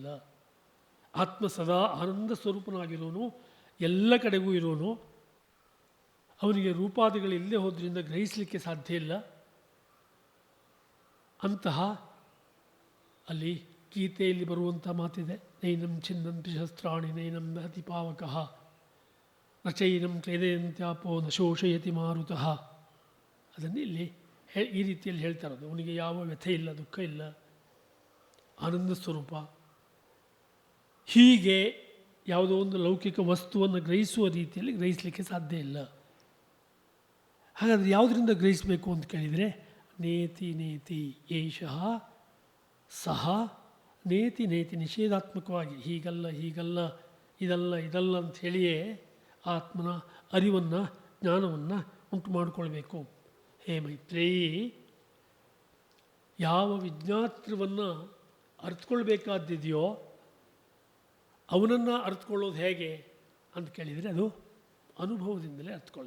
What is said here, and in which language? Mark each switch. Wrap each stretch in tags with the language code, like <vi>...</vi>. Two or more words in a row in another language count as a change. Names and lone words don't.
<kn>ಆತ್ಮ ಸದಾ ಆನಂದ ಸ್ವರೂಪನಾಗಿರೋನು, ಎಲ್ಲ ಕಡೆಗೂ ಇರೋನು. ಅವನಿಗೆ ರೂಪಾದಿಗಳಿಲ್ಲದೆ ಹೋದ್ರಿಂದ ಗ್ರಹಿಸಲಿಕ್ಕೆ ಸಾಧ್ಯ ಇಲ್ಲ. ಅಂತಹ ಅಲ್ಲಿ ಗೀತೆಯಲ್ಲಿ ಬರುವಂಥ ಮಾತಿದೆ,</kn> <sa>ನೈನಂ ಛಿನ್ನಂತಿ ಶಸ್ತ್ರಾಣಿ ನೈನಂ ದಹತಿ ಪಾವಕಃ ನ ಚೈನಂ ಕ್ಲೇದಯಂತ್ಯಾಪೋ ನ ಶೋಷಯತಿ ಮಾರುತಃ.</sa> <kn>ಅದನ್ನು ಇಲ್ಲಿ ಈ ರೀತಿಯಲ್ಲಿ ಹೇಳ್ತಾ ಇರೋದು. ಅವನಿಗೆ ಯಾವ ವ್ಯಥೆ ಇಲ್ಲ, ದುಃಖ ಇಲ್ಲ, ಆನಂದ ಸ್ವರೂಪ. ಹೀಗೆ ಯಾವುದೋ ಒಂದು ಲೌಕಿಕ ವಸ್ತುವನ್ನು ಗ್ರಹಿಸುವ ರೀತಿಯಲ್ಲಿ ಗ್ರಹಿಸಲಿಕ್ಕೆ ಸಾಧ್ಯ ಇಲ್ಲ. ಹಾಗಾದರೆ ಯಾವುದರಿಂದ ಗ್ರಹಿಸಬೇಕು ಅಂತ ಕೇಳಿದರೆ</kn> <sa>ನೇತಿ ನೇತಿ ಏಷಃ ಸಹ ನೇತಿ ನೇತಿ,</sa> <kn>ನಿಷೇಧಾತ್ಮಕವಾಗಿ ಹೀಗಲ್ಲ ಹೀಗಲ್ಲ ಇದಲ್ಲ ಇದಲ್ಲ ಅಂಥೇಳಿಯೇ ಆತ್ಮನ ಅರಿವನ್ನು, ಜ್ಞಾನವನ್ನು ಉಂಟು ಮಾಡಿಕೊಳ್ಬೇಕು. ಹೇ ಮೈತ್ರೇಯಿ, ಯಾವ ವಿಜ್ಞಾತೃವನ್ನು ಅರ್ಥಕೊಳ್ಬೇಕಾದಿದೆಯೋ ಅವನನ್ನು ಅರ್ಥಕೊಳ್ಳೋದು ಹೇಗೆ ಅಂತ ಕೇಳಿದರೆ ಅದು ಅನುಭವದಿಂದಲೇ ಅರ್ಥಕೊಳ್ಬೇಕು.</kn>